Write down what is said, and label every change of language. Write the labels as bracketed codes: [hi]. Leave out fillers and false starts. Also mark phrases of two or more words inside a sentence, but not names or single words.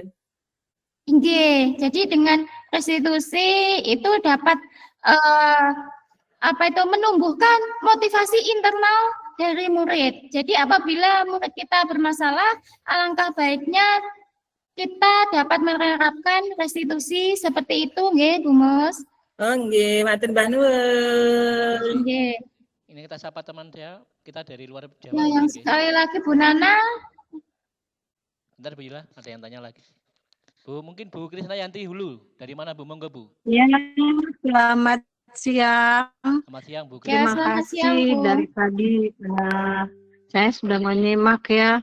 [id] Nggih, jadi dengan restitusi itu dapat menumbuhkan motivasi internal dari murid. Jadi apabila murid kita bermasalah, alangkah baiknya kita dapat menerapkan restitusi seperti itu, nggih, Bu Mus. [jv] Oh, nggih, matur Mbah nuwun. [id] Nggih. Ini kita sapa teman saya, kita dari luar Jawa. Nah, yang sekali lagi Bu Nana. Bentar Bu Yula, ada yang tanya lagi. Bu, mungkin Bu Krisnayanti Hulu. Dari mana Bu? Monggo Bu. Ya, selamat siang. Selamat siang Bu. Terima kasih dari tadi saya sudah menyimak ya.